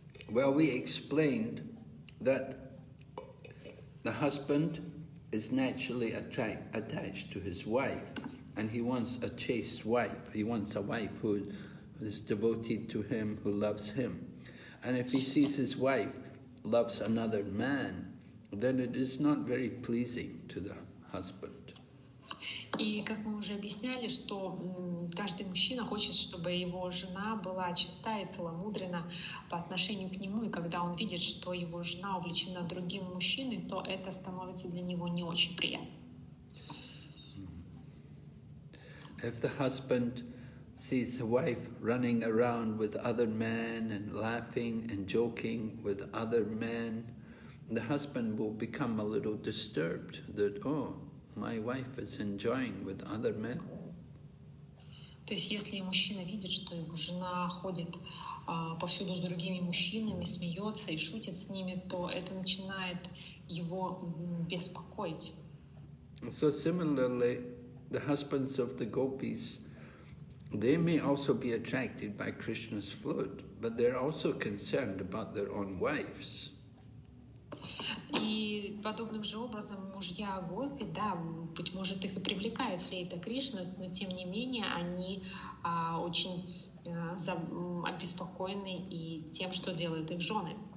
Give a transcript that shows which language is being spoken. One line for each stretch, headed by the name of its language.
English: Well, we explained that the husband is naturally attached to his wife, and he wants a chaste wife. He wants a wife who is devoted to him, who loves him. And if he sees his wife loves another man, then it is not very pleasing to the husband.
Russian: И как мы уже объясняли, что каждый мужчина хочет, чтобы его жена была чиста и целомудрена по отношению к нему, и когда он видит, что его жена увлечена другим мужчиной, то это становится для него не очень приятно.
English: If the husband sees the wife running around with other men and laughing and joking with other men, the husband will become a little disturbed that, oh, my wife is enjoying with other men.
Russian: То есть, если мужчина видит, что его жена ходит повсюду с другими мужчинами, смеется и шутит с ними, то это начинает его беспокоить.
English: So similarly, the husbands of the gopis, they may also be attracted by Krishna's flute, but they're also concerned about their own wives.
Russian: И подобным же образом мужья гопи, да, быть может, их и привлекает флейта Кришны, но тем не менее они очень обеспокоены и тем, что делают их жены.